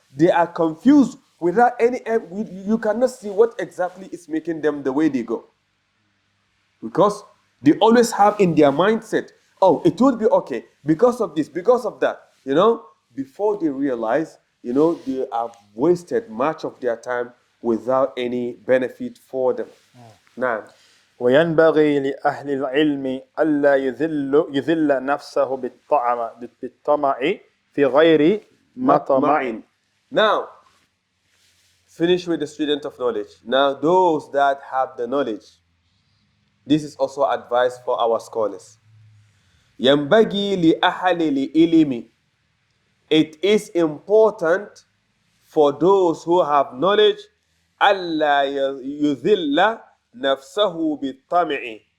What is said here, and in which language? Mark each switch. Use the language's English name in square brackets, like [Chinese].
[English] They are confused without any... You cannot see what exactly is making them the way they go. Because they always have in their mindset, oh, it would be okay because of this, because of that. Before they realize, they have wasted much of their time without any benefit for them. Now, [Arabic] وينبغي لأهل العلم ألا يذل نفسه بالطمع في غير مطمع. [English] Now, finish with the student of knowledge. Now, those that have the knowledge, this is also advice for our scholars. [Arabic] ينبغي لأهل العلم. [English] It is important for those who have knowledge [Arabic] ألا يذل نفسه بالطمع.